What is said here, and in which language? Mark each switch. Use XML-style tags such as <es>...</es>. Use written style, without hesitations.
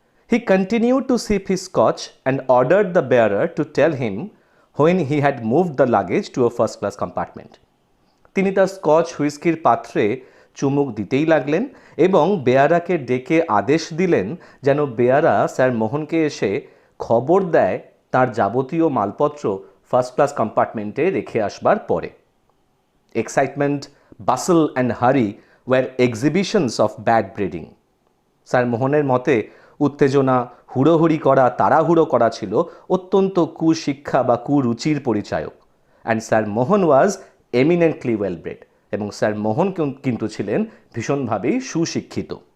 <en>He continued to sip his scotch and ordered the bearer to tell him when he had moved the luggage to a first class compartment.</en> <bn>তিনি তার Scotch হুইস্কির পাত্রে চুমুক দিতেই লাগলেন এবং বেয়ারাকে ডেকে আদেশ দিলেন যেন বেয়ারা স্যার মোহনকে এসে খবর দেয় তার যাবতীয় মালপত্র ফার্স্ট ক্লাস কম্পার্টমেন্টে রেখে আসবার পরে।</bn> <en>Excitement, bustle and hurry were exhibitions of bad breeding.</en> <bn>Sir মোহনের মতে উত্তেজনা, হুড়োহুড়ি করা, তাড়াহুড়ো করা ছিল অত্যন্ত কুশিক্ষা বা কুরুচির পরিচায়ক।</bn> <en>and sir Mohan was eminently well bred,</en> <bn>এবং স্যার মোহন কিন্তু ছিলেন ভীষণভাবেই সুশিক্ষিত।</bn>